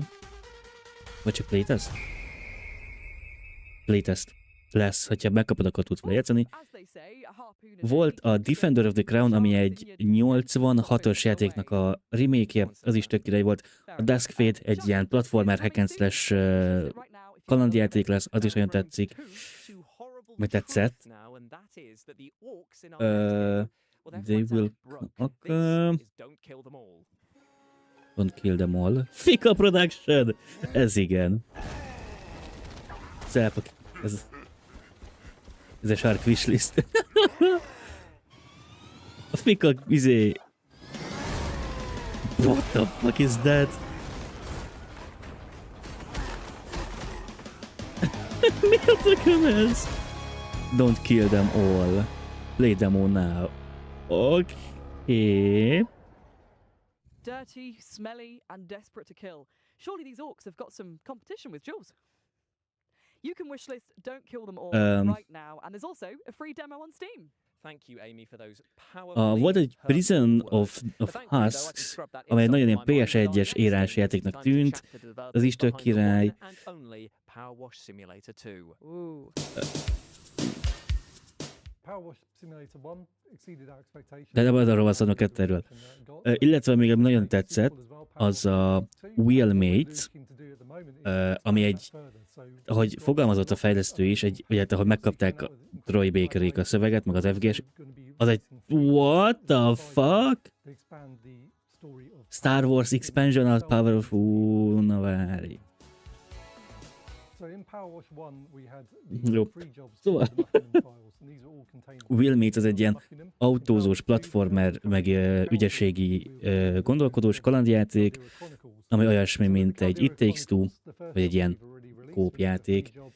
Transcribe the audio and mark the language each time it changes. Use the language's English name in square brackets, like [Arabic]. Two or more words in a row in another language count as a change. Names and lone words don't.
[Hungarian] Vagy csak playtest? Playtest lesz, hogyha megkapod, akkor tudsz lejátszani. Volt a Defender of the Crown, ami egy 86-os játéknak a remake-je, az is tök király volt. A Dusk Fate egy ilyen platformer [English] hack and slash [Hungarian] kalandjáték lesz, az is olyan tetszik. Vagy tetszett. [English] They will... Don't kill them all. Fika Production! [Hungarian] Ez igen. Szápak. Ez a Shark Wishlist. A Fika izé... [English] What the fuck is that? [Hungarian] Mi a tököm ez? [English] Don't kill them all. Play demo now. Okay. Dirty, smelly, and desperate to kill. Surely these orcs have got some competition with Jules. You can wishlist Don't Kill Them All right now, and there's also a free demo on Steam. Thank you, Amy, for those powerful. [Hungarian] Volt egy Prison of Husks, amely nagyon ilyen PS1-es érás játéknak tűnt. Az is tök király. De arról van szó a kettőről. Illetve még nagyon tetszett, az a Wheelmates, ami egy, ahogy fogalmazott a fejlesztő is, vagy hát ahogy megkapták a Troy Bakerék a szöveget, meg az FGS, az egy [English] what the fuck? [Hungarian] Star Wars Expansion of Power of... na várj. Jó. Szóval Wheelmates az egy ilyen autózós platformer, meg ügyességi gondolkodós kalandjáték, ami olyasmi, mint egy It Takes Two, vagy egy ilyen kópjáték.